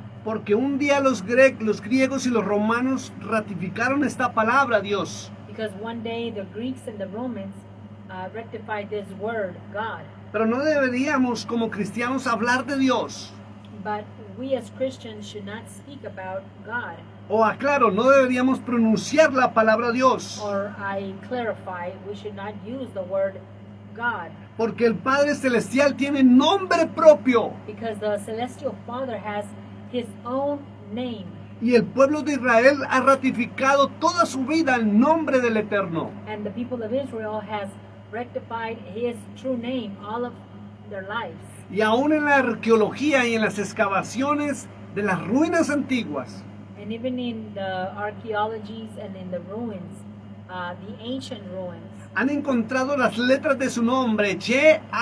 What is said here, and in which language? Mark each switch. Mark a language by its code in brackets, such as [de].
[es] porque un día los griegos y los romanos ratificaron esta palabra, Dios. [en] because one day the Greeks and the Romans rectified this word, God. [es] Pero no deberíamos como cristianos hablar de Dios. [en] But we as Christians should not speak about God. [es] O aclaro, no deberíamos pronunciar la palabra Dios. [en] Or I clarify, we should not use the word God, [es] Porque el Padre Celestial tiene nombre propio. [en] because the celestial Father has his own name, [es] Y el pueblo de Israel ha ratificado toda su vida el nombre del Eterno. [en] and the people of Israel has rectified his true name all of their lives. [es] Y aún en la arqueología y en las excavaciones de las ruinas antiguas, [en] And even in the archaeologies and in the ruins, the ancient ruins, [es] han encontrado las letras de su nombre, YHWH.